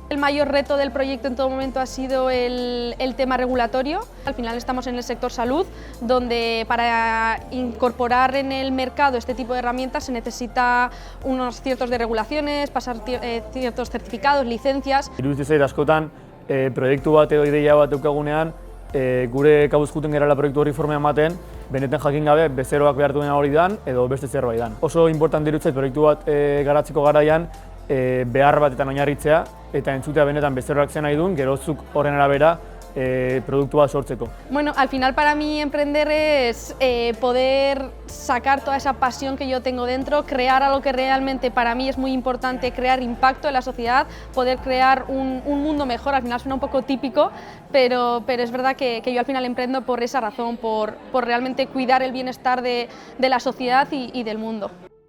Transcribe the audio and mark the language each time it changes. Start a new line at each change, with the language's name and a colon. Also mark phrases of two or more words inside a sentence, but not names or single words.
Spanish: El mayor reto del proyecto en todo momento ha sido el tema regulatorio. Al final estamos en el sector salud, donde para incorporar en el mercado este tipo de herramientas se necesita unos ciertos de regulaciones, pasar ciertos certificados, licencias.
Basque: Iruditzen zait askotan proiektu bat edo ideia bat daukagunean, gure kabuz juten gerala proiektu horri forma ematen, benetan jakin gabe bezeroak behar duena hori dan edo beste zerbait dan. Oso importante iruditzen proiektu bat garatzeko garaian behar batetan oinarritzea eta entzutea benetan bezeroak zen nahi duen, gerozuk horren arabera productua sortzeko.
Spanish: Bueno, al final para mí emprender es poder sacar toda esa pasión que yo tengo dentro, crear algo que realmente para mí es muy importante, crear impacto en la sociedad, poder crear un mundo mejor. Al final suena un poco típico, pero es verdad que yo al final emprendo por esa razón, por realmente cuidar el bienestar de la sociedad y del mundo.